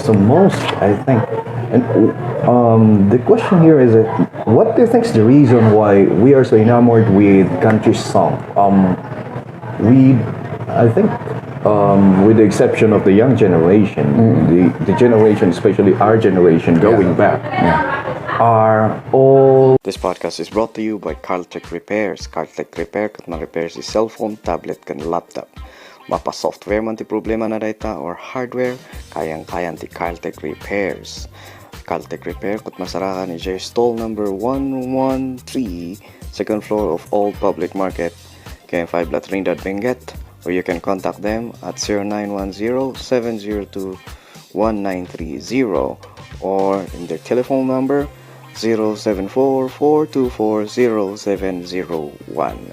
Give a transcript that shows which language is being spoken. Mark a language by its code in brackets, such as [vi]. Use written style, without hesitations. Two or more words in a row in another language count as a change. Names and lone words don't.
[en] So most, I think, and the question here is, what do you think is the reason why we are so enamored with country song? I think, with the exception of the young generation, the generation, especially our generation, going back, are all. This podcast is brought to you by CarlTech Repairs. [kne] CarlTech Repair kat ma-repair si cellphone, tablet, kan laptop. Mapa software man ti problema na [en] data or hardware, [kne] kayang-kayan ti CarlTech Repairs. CarlTech Repair kat masarakan ni J stall number 113, [en] second floor of Old Public Market, [kne] KM5 La Trinidad Benguet, [en] or you can contact them at 0910-702-1930 or in their telephone number 074-424-0701.